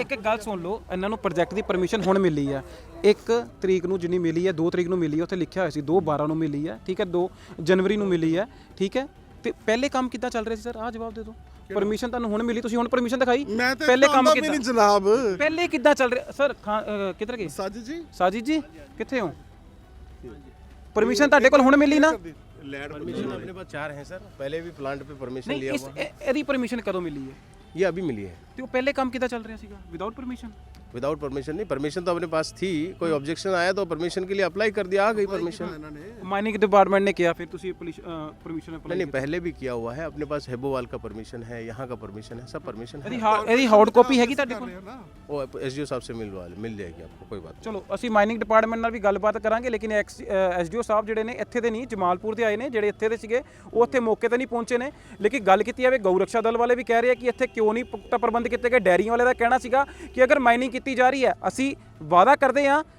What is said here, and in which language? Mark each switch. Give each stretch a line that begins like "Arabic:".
Punjabi: ਇੱਕ ਗੱਲ ਸੁਣ ਲਓ, ਇਹਨਾਂ ਨੂੰ ਪ੍ਰੋਜੈਕਟ ਦੀ ਪਰਮਿਸ਼ਨ ਹੁਣ ਮਿਲੀ ਆ, 1 ਤਰੀਕ ਨੂੰ ਜਿੰਨੀ ਮਿਲੀ ਹੈ, 2 ਤਰੀਕ ਨੂੰ ਮਿਲੀ ਹੈ, ਉੱਥੇ ਲਿਖਿਆ ਹੋਇਆ ਸੀ 2/12 ਨੂੰ ਮਿਲੀ ਹੈ, ਠੀਕ ਹੈ, 2 ਜਨਵਰੀ ਨੂੰ ਮਿਲੀ ਹੈ, ਠੀਕ ਹੈ। ਤੇ ਪਹਿਲੇ ਕੰਮ ਕਿੱਦਾਂ ਚੱਲ ਰਿਹਾ ਸੀ ਸਰ? ਆਹ ਜਵਾਬ ਦੇ ਦਿਓ। ਪਰਮਿਸ਼ਨ ਤੁਹਾਨੂੰ ਹੁਣ ਮਿਲੀ, ਤੁਸੀਂ ਹੁਣ ਪਰਮਿਸ਼ਨ ਦਿਖਾਈ, ਪਹਿਲੇ ਕੰਮ ਕਿੱਦਾਂ ਜਨਾਬ, ਪਹਿਲੇ ਕਿੱਦਾਂ ਚੱਲ ਰਿਹਾ ਸਰ? ਕਿੱਧਰ ਗਏ ਸਾਜਿਦ ਜੀ ਕਿੱਥੇ ਹੋ? परमिशन ਤੁਹਾਡੇ ਕੋਲ ਹੁਣ ਮਿਲੀ ਨਾ?
Hindi: परमिशन अपने पास 4 हैं सर, पहले भी प्लांट पे परमिशन लिया हुआ है।
Punjabi: ਇਹਦੀ ਪਰਮਿਸ਼ਨ ਕਦੋਂ ਮਿਲੀ ਹੈ?
Hindi: ये अभी मिली है।
Punjabi: ਤੇ ਉਹ ਪਹਿਲੇ ਕੰਮ ਕਿੱਦਾਂ ਚੱਲ ਰਿਹਾ ਸੀਗਾ ਵਿਦਆਊਟ ਪਰਮਿਸ਼ਨ?
Hindi: विदाउट परमिशन नहीं, परमिशन तो अपने पास थी, कोई ऑब्जेक्शन आया तो परमिशन के लिए अप्लाई कर दिया, आ गई परमिशन। माइनिंग डिपार्टमेंट ने किया, फिर तुसी परमिशन अप्लाई? नहीं, पहले भी किया हुआ है, अपने पास हेबोवाल का परमिशन है, यहाँ का परमिशन है, सब परमिशन है।
Punjabi: ਇਹਦੀ ਹਾਰਡ ਕਾਪੀ ਹੈਗੀ ਤੁਹਾਡੇ ਕੋਲ?
Hindi: वो एसडीओ साहब से मिल जाएगी आपको, कोई बात।
Punjabi: ਚਲੋ ਅਸੀਂ ਮਾਈਨਿੰਗ ਡਿਪਾਰਟਮੈਂਟ ਨਾਲ ਵੀ ਗੱਲਬਾਤ ਕਰਾਂਗੇ, ਲੇਕਿਨ ਐਸਡੀਓ ਸਾਹਿਬ ਜਿਹੜੇ ਨੇ ਇੱਥੇ ਦੇ ਨਹੀਂ, ਜਮਾਲਪੁਰ ਦੇ ਆਏ ਨੇ, ਜਿਹੜੇ ਇੱਥੇ ਦੇ ਸੀਗੇ ਉਹ ਇੱਥੇ ਮੌਕੇ ਤੇ ਨਹੀਂ ਪਹੁੰਚੇ ਨੇ। ਲੇਕਿਨ ਗੱਲ ਕੀਤੀ ਜਾਵੇ, ਗਊ ਰਕਸ਼ਾ ਦਲ ਵਾਲੇ ਵੀ ਕਹਿ ਰਹੇ ਆ ਕਿ ਇੱਥੇ ਕਿਉਂ ਨਹੀਂ ਪੁਖਤਾ ਪ੍ਰਬੰਧ ਕੀਤੇ ਗਏ। ਡੈਰੀਆਂ ਵਾਲੇ ਦਾ ਕਹਿਣਾ ਸੀਗਾ ਕਿ ਅਗਰ ਮਾਈਨਿੰਗ ਕੀਤੀ ਜਾ ਰਹੀ ਹੈ, ਅਸੀਂ ਵਾਅਦਾ ਕਰਦੇ ਹਾਂ